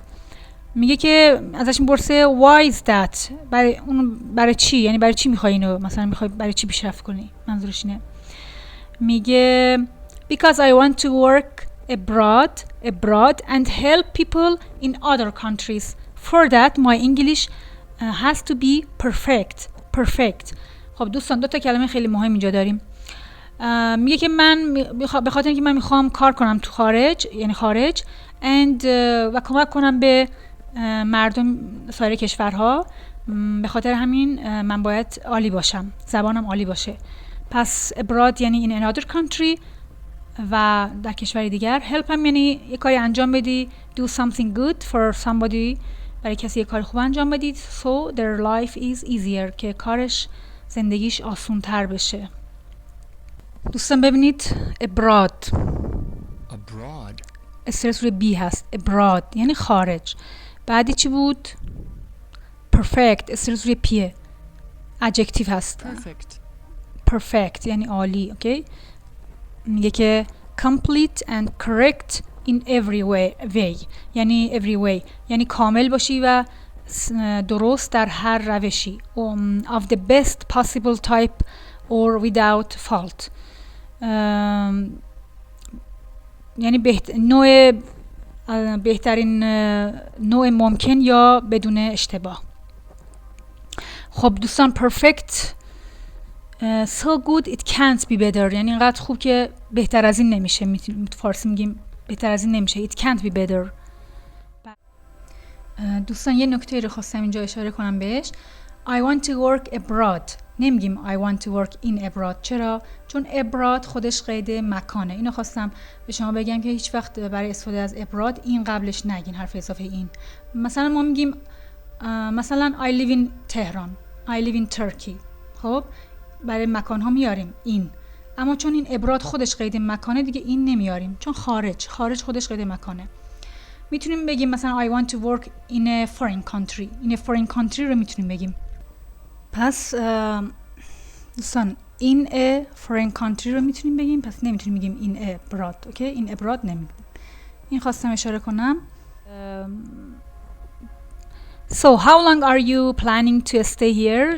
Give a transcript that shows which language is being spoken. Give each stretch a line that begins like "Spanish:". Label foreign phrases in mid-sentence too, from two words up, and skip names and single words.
Persian: میگه که ازش میپرسه
English: why is that؟
Persian: برای چی؟ یعنی برای چی میخوای اینو، مثلا میخوای برای چی پیشرفت کنی؟ منظورش اینه.
English: میگه because I want to work abroad and help people in other countries. For that my English has to be perfect.
Persian: خب دوستان 2 تا کلمه خیلی مهم اینجا داریم. میگه که من به خاطر اینکه من میخوام کار کنم تو خارج، یعنی خارج and و کمک کنم به مردم سایر کشورها، به خاطر همین من باید عالی باشم، زبانم عالی باشه. پس abroad یعنی
English: in another country
Persian: و در کشور دیگر. help هم یعنی یه کاری انجام بدی،
English: do something good for somebody،
Persian: برای کسی یه کار خوب انجام بدی.
English: so their life is easier
Persian: که کارش، زندگیش آسون تر بشه. دوستان ببینید abroad استرس روی بی هست. abroad یعنی خارج. بعدی چی بود؟ perfect استرس روی پیه، adjective هست. perfect یعنی عالی. اوکی. میگه که
English: complete and correct in every way
Persian: یعنی
English: every way
Persian: یعنی کامل باشی و درست در هر روشی.
English: of the best possible type or without fault
Persian: یعنی بهترین نوع ممکن یا بدون اشتباه. خب دوستان
English: perfect so good it can't be better
Persian: یعنی اینقدر خوب که بهتر از این نمیشه. فارسی میگیم بهتر از این نمیشه.
English: it can't be better.
Persian: دوستان یه نکته رو خواستم اینجا اشاره کنم بهش.
English: I want to work abroad نمیگیم I want to work in abroad. چرا؟
Persian: چون abroad خودش قید مکانه. اینو خواستم به شما بگم که هیچ وقت برای استفاده از abroad این قبلش نگین، حرف اضافه این. مثلا ما میگیم مثلا
English: I live in
Persian: تهران،
English: I live in Turkey.
Persian: خب برای مکان ها میاریم این، اما چون این abroad خودش قید مکانه دیگه این نمیاریم، چون خارج خودش قید مکانه.
English: میتونیم بگیم مثلا I want to work in a foreign country. in a foreign country
Persian: رو میتونیم بگیم. پس دوستان
English: in a foreign country
Persian: رو میتونیم بگیم، پس نمیتونیم بگیم
English: in abroad.
Persian: اوکی،
English: in abroad
Persian: نمیگیم. این خواستم اشاره کنم.
English: So how long are you planning to stay here؟